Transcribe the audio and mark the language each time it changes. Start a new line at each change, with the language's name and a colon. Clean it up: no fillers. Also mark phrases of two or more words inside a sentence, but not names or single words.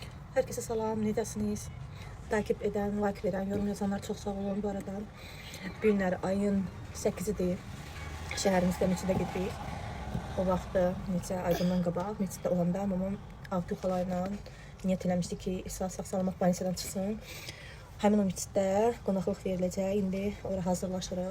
Turkish: Herkese
Azerbaijani: salam, necəsiniz?
Turkish: Takip eden, like veren, yorum yazanlar çok sağ olun bu arada.
Azerbaijani: Bu günlər ayın 8-idir. Şəhərimizdə meçidə gedirik. O vaxtı neçə aydan qabaq meçiddə olanda mamam Avgül xalayla niyyət eləmişdi ki, İsa sağ-salamat banisiyadan çıxsın. Həmin o meçiddə qonaqlıq veriləcək. İndi oraya hazırlaşırıq.